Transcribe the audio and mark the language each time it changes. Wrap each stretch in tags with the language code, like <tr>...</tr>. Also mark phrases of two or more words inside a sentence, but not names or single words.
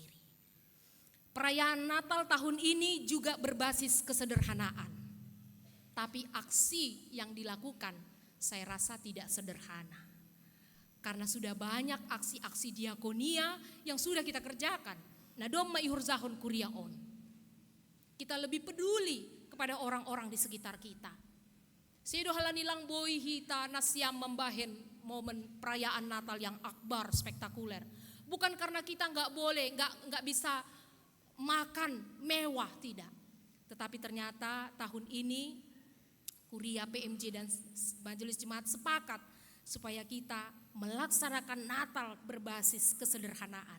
<id>Perayaan Natal tahun ini juga berbasis kesederhanaan. Tapi aksi yang dilakukan saya rasa tidak sederhana. Karena sudah banyak aksi-aksi diakonia yang sudah kita kerjakan.</id> <bts>Nadom maihurzahon kuriaon.</bts> <id>Kita lebih peduli kepada orang-orang di sekitar kita.</id> <bts>Sedo halanilang boy hita nasyam membahen momen</bts> <id>perayaan Natal yang akbar, spektakuler. Bukan karena kita nggak boleh, nggak bisa makan mewah, tidak. Tetapi ternyata tahun ini Kuria PMJ dan Majelis Jemaat sepakat supaya kita melaksanakan Natal berbasis kesederhanaan.</id>